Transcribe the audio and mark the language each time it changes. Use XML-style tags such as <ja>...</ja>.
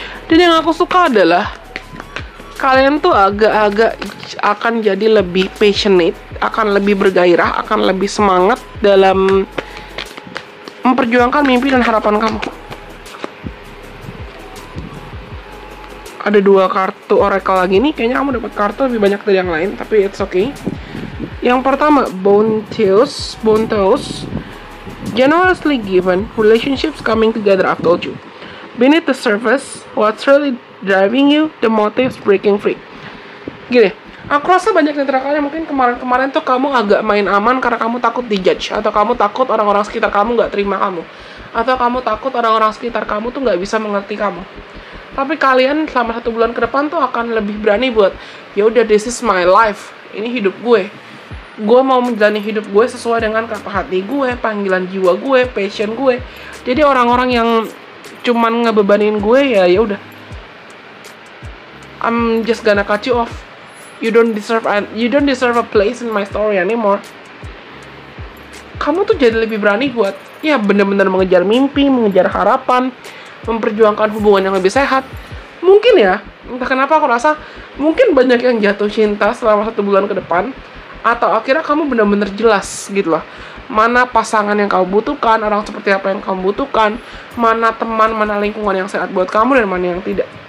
<id>Dan yang aku suka adalah kalian tuh agak-agak akan jadi lebih passionate, akan lebih bergairah, akan lebih semangat dalam memperjuangkan mimpi dan harapan kamu. Ada 2 kartu oracle lagi nih. Kayaknya kamu dapat kartu lebih banyak dari yang lain, tapi</id> <en>it's okay.</en> <id>Yang pertama, Bonteus.</id> <en>Generously given, relationships coming together, I've told you. Beneath the surface, what's really driving you, the motives breaking free.</en> <id>Gini, aku rasa banyak di antara kalian mungkin kemarin-kemarin tuh kamu agak main aman karena kamu takut dijudge, atau kamu takut orang-orang sekitar kamu nggak terima kamu, atau kamu takut orang-orang sekitar kamu tuh nggak bisa mengerti kamu. Tapi kalian selama 1 bulan ke depan tuh akan lebih berani buat, ya udah,</id> <en>this is my life,</en> <id>ini hidup gue mau menjalani hidup gue sesuai dengan kata hati gue, panggilan jiwa gue, passion gue. Jadi orang-orang yang cuman ngebebanin gue, ya udah,</id> <en>I'm just gonna cut you off. You don't deserve a place in my story anymore.</en> <id>Kamu tuh jadi lebih berani buat ya benar-benar mengejar mimpi, mengejar harapan, memperjuangkan hubungan yang lebih sehat. Mungkin ya, entah kenapa aku rasa mungkin banyak yang jatuh cinta selama 1 bulan ke depan, atau akhirnya kamu benar-benar jelas gitu loh, mana pasangan yang kamu butuhkan, orang seperti apa yang kamu butuhkan, mana teman, mana lingkungan yang sehat buat kamu dan mana yang tidak.</id>